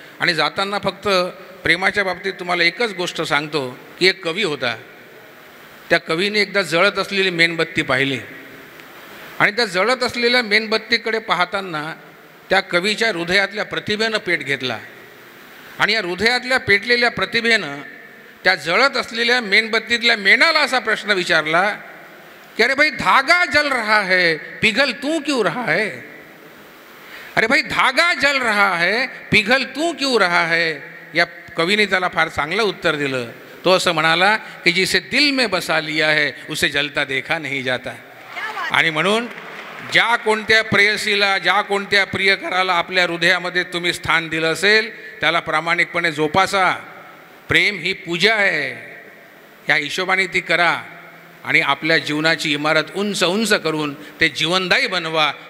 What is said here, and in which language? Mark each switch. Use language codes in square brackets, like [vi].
[mr] आणि जाताना फक्त प्रेमाच्या बाबतीत तुम्हाला एकच गोष्ट सांगतो की एक कवी होता, त्या कवीने एकदा जळत असलेली मेणबत्ती पाहिली आणि त्या जळत असलेल्या मेणबत्तीकडे पाहताना त्या कवीच्या हृदयातल्या प्रतिभेनं पेट घेतला आणि या हृदयातल्या पेटलेल्या प्रतिभेनं त्या जळत असलेल्या मेणबत्तीतल्या मेणाला असा प्रश्न विचारला कि [hi] अरे भाई धागा जल रहा है, पिघल तू क्यों रहा है? अरे भाई धागा जल रहा है, पिघल तू क्यों रहा है? या [mr] कवीने त्याला फार चांगलं उत्तर दिलं. तो असं म्हणाला की [hi] जिसे दिल में बसा लिया है उसे जलता देखा नहीं जाता. [mr] आणि म्हणून ज्या कोणत्या प्रेयसीला, ज्या कोणत्या प्रियकराला आपल्या हृदयामध्ये तुम्ही स्थान दिलं असेल त्याला प्रामाणिकपणे जोपासा. प्रेम ही पूजा आहे, ह्या हिशोबाने ती करा आणि आपल्या जीवनाची इमारत उंच उंच करून ते जीवनदायी बनवा.